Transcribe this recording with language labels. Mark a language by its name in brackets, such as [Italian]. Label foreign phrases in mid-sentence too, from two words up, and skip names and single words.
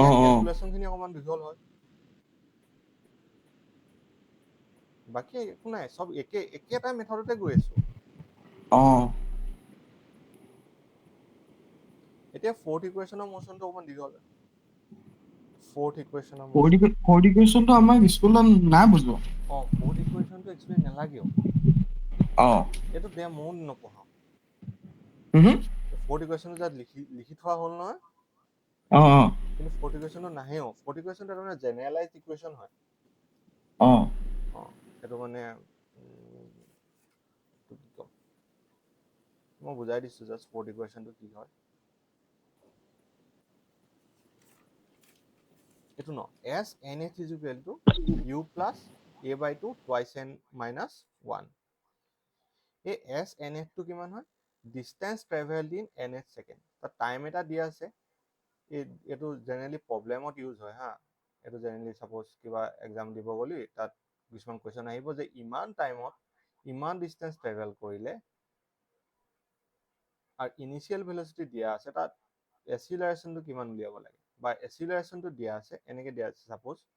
[Assamese] ক্যালকুলেশন খিনি অকমান দীঘল হয় বাকি একো নাই সব একেটা মেথডতে গৈ আছো এতিয়া [English] fourth equation [Assamese] মোশনটো অকমান দীঘল [English] fourth equation fourth equation [Assamese] আমাক স্কুলত নাই বুজোৱা [English] fourth equation explain [Assamese] নালাগেও এইটো দে মন নপঢ়াও [English] fourth equation [Assamese] যাত লিখি থোৱা হ'ল নহয় কিন্তু [English] fourth equation [Assamese] নাহেও [English] fourth equation [Assamese] এটা [English] generalized equation [Assamese] হয় এইটো মানে মই বুজাই দিছো [English] just fourth equation [Assamese] কি হয় এইটো ন [English] s nh is equal to u plus a by 2 twice n minus 1 [Assamese] এই s nh টো কিমান হয় [English] distance traveled in nh second [Assamese] তাত টাইম এটা দিয়া আছে এইটো [English] generally problem use [Assamese] হয় হা এইটো [English] generally suppose [Assamese] কিবা এক্সাম দিব গলি তাত কিছুমান কোৱেশ্চন আহিব যে ইমান টাইমত ইমান [English] distance travel [Assamese] কৰিলে আৰু [English] initial velocity [Assamese] দিয়া আছে তাত এক্সিলাৰেশনটো কিমান উলিয়াব লাগে বা এক্সিলাৰেশনটো দিয়া আছে এনেকে দিয়া আছে সাপোজ